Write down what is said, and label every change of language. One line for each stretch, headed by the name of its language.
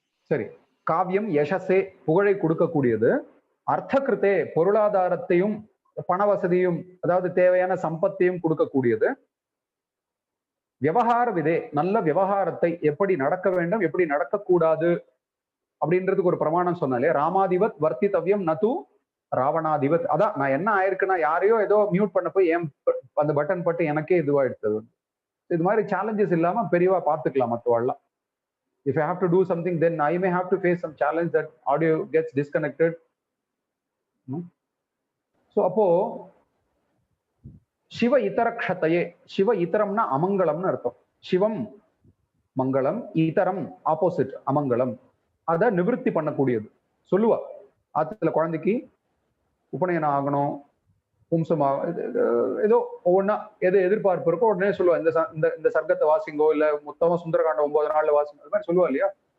Tamil: சரி, காவியம் யசஸே புகழை கொடுக்கக்கூடியது, அர்த்தகிருத்தே பொருளாதாரத்தையும் பண வசதியும் அதாவது தேவையான சம்பத்தையும் கொடுக்கக்கூடியது, விவகார விதே நல்ல விவகாரத்தை எப்படி நடக்க வேண்டும் எப்படி நடக்கக்கூடாது அப்படின்றதுக்கு ஒரு பிரமாணம் சொன்னாலே,
Sanskrit: ராமாதிவத் வர்த்தித்தவ்யம் நது ராவணாதிவத்.
Tamil: அதான் நான் என்ன ஆயிருக்குன்னா, யாரையோ ஏதோ மியூட் பண்ண போய் ஏன் அந்த பட்டன் பட்டு எனக்கே இதுவாயிடுது. இது மாதிரி சேலஞ்சஸ் இல்லாம பெரியவா பார்த்துக்கலாம் மற்றவாள்லாம்.
English: If I have to do something, then I may have to face some challenge that audio gets disconnected.
Tamil: So அப்போ சிவ இதரக்ஷத்தையே, சிவ இதரம்னா அமங்கலம்னு அர்த்தம். சிவம் மங்களம், இதரம் ஆப்போசிட் அமங்கலம். அதை நிவர்த்தி பண்ணக்கூடியது. சொல்லுவா ஆத்துல குழந்தைக்கு உபநயனம் ஆகணும், பும்சமா ஏதோ ஒவ்வொன்னா எது எதிர்பார்ப்பு இருக்கோ உடனே சொல்லுவா, இந்த சர்க்கத்தை வாசிங்கோ, இல்ல மொத்தமா சுந்தரகாண்டம் 9 நாள்ல வாசிங்கோ, அது மாதிரி சொல்லுவா இல்லையா.